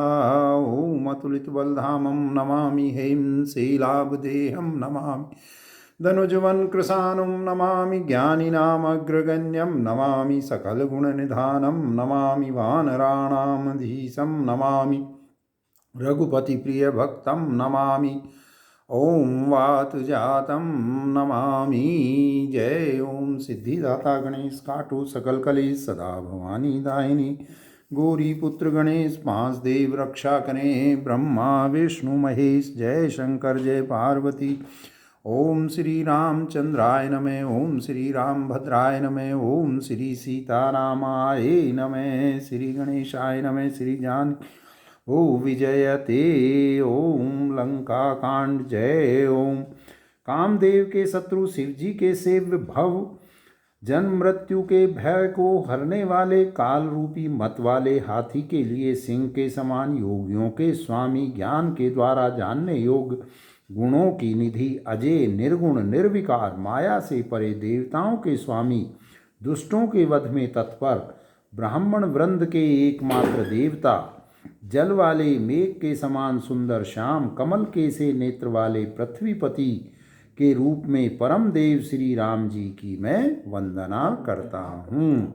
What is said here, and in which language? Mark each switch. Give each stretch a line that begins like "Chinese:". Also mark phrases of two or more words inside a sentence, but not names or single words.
Sanskrit: ॐ अतुलितबलधामं नमामि हेमशैलाभदेहं नमामि धनुजवनकृशानं नमामि ज्ञानिनामग्रगण्यं नमामि सकलगुणनिधानं नमामि वानराणामधीशं नमामि रघुपतिप्रियभक्तं नमामि ओम वातुजातं नमामि।
Hindi: जय ओम सिद्धिदाता गणेश काटो सकल कलेश सदा भवानी दायिनी गौरी पुत्र गणेश पांच देव रक्षा करें ब्रह्मा विष्णु महेश। जय शंकर जय पार्वती।
Sanskrit: ओम श्री रामचंद्राय नमः। ओम श्री रामभद्राय नमः। ओम श्री सीतारामाय नमः। श्री गणेशाय नमः। श्री जान ओ विजयते।
Hindi: ओम लंका कांड। जय ओम कामदेव के शत्रु शिव जी के सेव्य भव जन्म मृत्यु के भय को हरने वाले काल रूपी मत वाले हाथी के लिए सिंह के समान योगियों के स्वामी ज्ञान के द्वारा जानने योग्य गुणों की निधि अजय निर्गुण निर्विकार माया से परे देवताओं के स्वामी दुष्टों के वध में तत्पर ब्राह्मण वृंद के एकमात्र देवता जल वाले मेघ के समान सुंदर श्याम कमल के से नेत्र वाले पृथ्वीपति के रूप में परम देव श्री राम जी की मैं वंदना करता हूँ।